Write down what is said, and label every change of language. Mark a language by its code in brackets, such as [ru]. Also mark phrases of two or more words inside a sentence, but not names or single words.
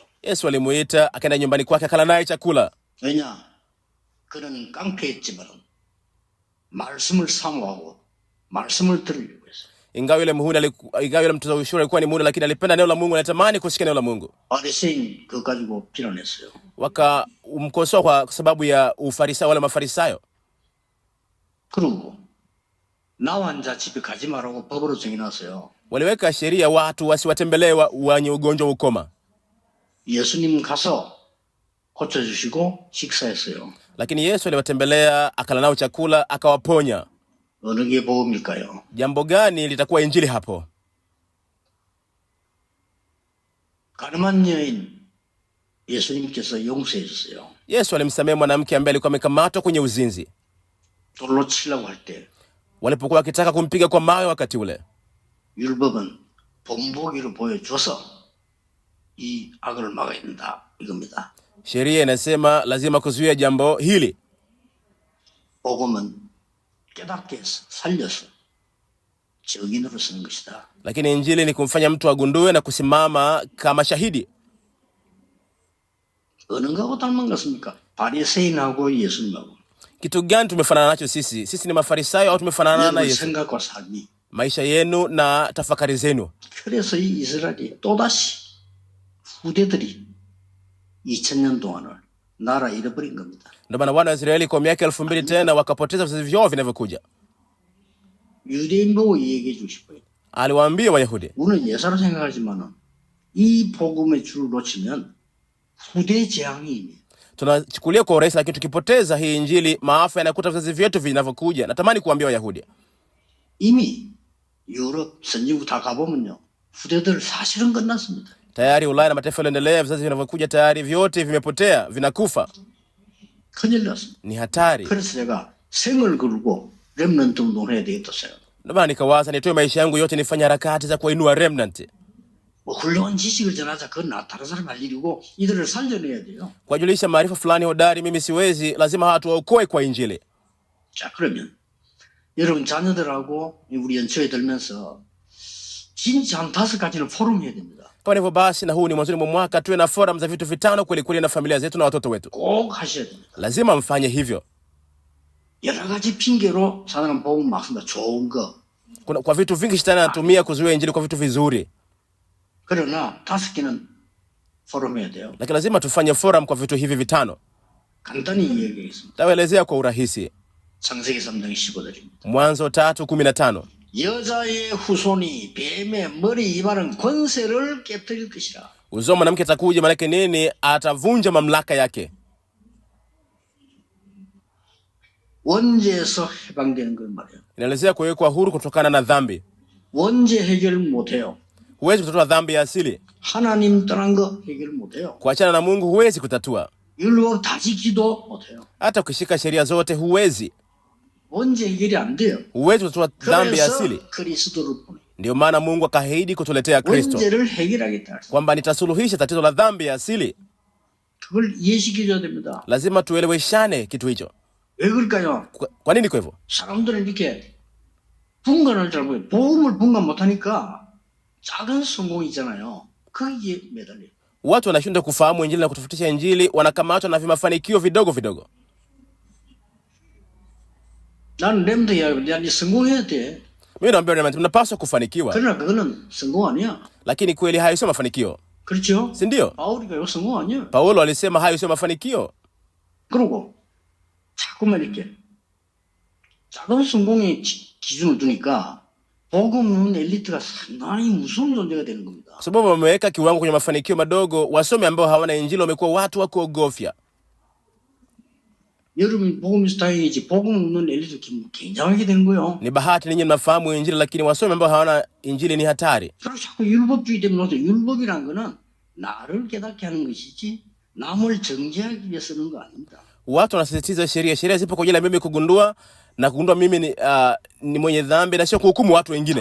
[sw] Yesu alimuita, akaenda nyumbani kwake, akala naye chakula. [ko] 왜냐? 그는 깡패였지만 말씀을 사모하고 말씀을 들으려고 했어요. [sw] Ingawa yule mtoza ushuru alikuwa ni muhuni, lakini alipenda neno la Mungu, anatamani kusikia neno la Mungu. [ko] 바리새인 그거 가지고 비난했어요. [sw] Wakamkosoa kwa sababu ya ufarisayo, wale mafarisayo. [ko] 그리고 나 환자 집에 가지 말라고 법으로 정해놨어요. [sw] Waliweka sheria watu wasiwatembelee wenye ugonjwa wa ukoma. [ko] 예수님 가서 고쳐주시고 식사했어요. [sw] Lakini Yesu aliwatembelea, akala nao chakula, akawaponya. [ko] 어느 게 복음일까요? [sw] Jambo gani litakuwa injili hapo? [ko] 가늠한 여인 예수님께서 용서해 줬어요. [sw] Yesu alimsamehe mwanamke ambaye alikuwa amekamatwa kwenye uzinzi. [ko] 돌로 치려고 할 때 [sw] Walipokuwa wakitaka kumpiga kwa mawe wakati ule, [ko] 율법은 본보기로 보여줘서 이 악을 막아야 된다 이겁니다. [sw] sheria inasema lazima kuzuia jambo hili. [ko] 복음은 깨닫게 살려서 증인으로 쓰는 것이다. [sw] Lakini injili ni kumfanya mtu agundue na kusimama kama shahidi. [ko] 어느 거하고 닮은 것입니까? 바리새인하고 예수님하고. [sw] Kitu gani tumefanana nacho sisi? Sisi ni mafarisayo au tumefanana na Yesu? [ko] 생각과 삶이. [sw] Maisha yenu na tafakari zenu. [ko] 그래서 이 이스라엘이 또다시 후대들이 2000년 동안을 나라 잃어버린 겁니다. [sw] Ndio maana wana wa Israeli kwa miaka 2000 tena wakapoteza vizazi vyao vinavyokuja. [ko] 유대인 보고 얘기해 주고 싶어요. [sw] Aliwaambia Wayahudi, [ko] 우리는 예사로 생각하지만은 이 복음의 줄을 놓치면 후대 재앙이 [sw] tunachukulia kwa urahisi, lakini tukipoteza hii injili, maafa yanakuta vizazi vyetu vinavyokuja. Natamani kuambia Wayahudi, [ko] 이미 유럽 선진국 다 가보면요, 후대들 사실은 끝났습니다. [sw] tayari Ulaya na mataifa yanaendelea, vizazi vinavyokuja tayari vyote vimepotea, vinakufa. [ko] 큰일 났습니다. [sw] Ni hatari. [ko] 그래서 제가 생을 걸고 렘넌트 운동을 해야 되겠다 생각. [sw] Ndio maana nikawaza nitoe maisha yangu yote nifanye harakati za kuinua remnant. [ko] 뭐 훌륭한 지식을 전하자, 그건 다른 사람 할 일이고 이들을 살려내야 돼요. [sw] Kuwajulisha maarifa fulani hodari mimi siwezi, lazima watu waokoe kwa injili. [ko] 자, 그러면 여러분 자녀들하고 우리 연초에 들면서 진짜 한 5가지는 포럼 해야 됩니다. [sw] Kwa hivyo basi, na huu ni mwanzoni mwa mwaka, tuwe na forum za vitu vitano kweli kweli na familia zetu na watoto wetu. [ko] 꼭 하셔야 됩니다. [sw] Lazima mfanye hivyo. [ko] 여러 가지 핑계로 사단은 복음 막습니다. 좋은 거. [sw] Kwa vitu vingi shetani anatumia kuzuia injili kwa vitu vizuri. [ko] 그러나 5개는 포럼 해야 돼요. [sw] Lakini lazima tufanye forum kwa vitu hivi vitano. [ko] 간단히 이야기하겠습니다. [sw] Tawaelezea kwa urahisi. [ko] 창세기 3장 15절입니다. [sw] Mwanzo 3:15. [ko] 여자의 후손이 뱀의 머리 이마는 권세를 깨뜨릴 것이라. [sw] Uzao mwanamke atakuja, maana yake nini? Atavunja mamlaka yake. [ko] 원죄에서 해방되는 걸 말이에요. [sw] Inaelezea kuwekwa huru kutokana na dhambi. [ko] 원죄 해결 못해요. [sw] Huwezi kutatua dhambi ya asili. [ko] 하나님 떠난 거 해결 못해요. [sw] Kuachana na Mungu huwezi kutatua. [ko] 율법 다 지키도 못해요. [sw] Hata ukishika sheria zote huwezi. [ko] 원죄 해결이 안 돼요. [sw] Huwezi kutatua dhambi ya asili. [ko] 그래서 그리스도를 보내. [sw] Ndio maana Mungu akaahidi kutuletea Kristo, [ko] 원죄를 해결하겠다. [sw] kwamba nitasuluhisha tatizo la dhambi ya asili. [ko] 그걸 이해시켜줘야 됩니다. [sw] Lazima tueleweshane kitu hicho. [ko] 왜 그럴까요? [sw] Kwa nini kwa hivyo? [ko] 사람들은 이렇게 분간을 잘 보여요. 복음을 분간 못하니까 작은 성공이잖아요. 거기에 매달려요. [sw] Watu wanashindwa kufahamu injili na kutofautisha injili, wanakamatwa na vimafanikio vidogo vidogo. [ko] 나는 렘드야, 니 성공해야 돼. [sw] Mimi naambia Remnant, mnapaswa kufanikiwa. [ko] 그러나 그거는 성공 아니야. [sw] Lakini kweli hayo sio mafanikio. [ko] 그렇죠? [sw] Si ndio? [ko] 바울이가 이거 성공 아니야. [sw] Paulo alisema hayo sio mafanikio. [ko] 그러고 자꾸만 이렇게 작은 성공의 기준을 두니까 복음 엘리트가 상당히 무서운 존재가 되는 겁니다. [sw] Kwa sababu wameweka kiwango kwenye mafanikio madogo, wasomi ambao hawana injili wamekuwa watu wa kuogofya. [ko] 여러분 복음 있어 다행이지 복음 없는 엘리트 굉장하게 되는 거예요. [sw] Ni bahati ninyi mnafahamu injili, lakini wasomi ambao hawana injili ni hatari. [ko] 그래서 자꾸 율법주의 때문에 율법이란 거는 나를 깨닫게 하는 것이지 남을 정죄하기 위해 쓰는 거 아닙니다. [sw] Watu wanasisitiza sheria zipo kwa ajili ya mimi kugundua mimi ni mwenye dhambi na sio kuhukumu watu wengine.